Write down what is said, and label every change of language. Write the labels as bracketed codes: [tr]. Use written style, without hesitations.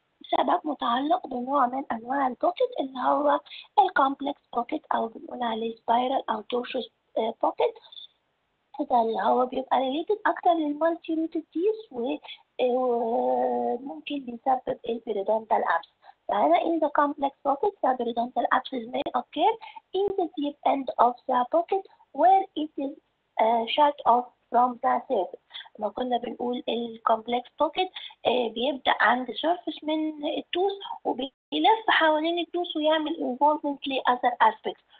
[ar] سبب متعلق بنوع من أنواع البوكيت اللي هو الكومبلكس بوكيت أو بنقول عليه سبايرال أو تورشوس بوكيت. ده اللي هو بيبقى ريليتد أكتر للمالتي روتد تيث وممكن بيسبب البيريدونتال أبس. [en] فهنا in the complex pocket the periodontal abscess may occur in the deep end of the pocket where it is shut off from the surface. [ar] لما كنا بنقول الكومبلكس بوكيت بيبدأ عند سيرفيس من التوث وبيلف حوالين التوث ويعمل involvement ل other aspects.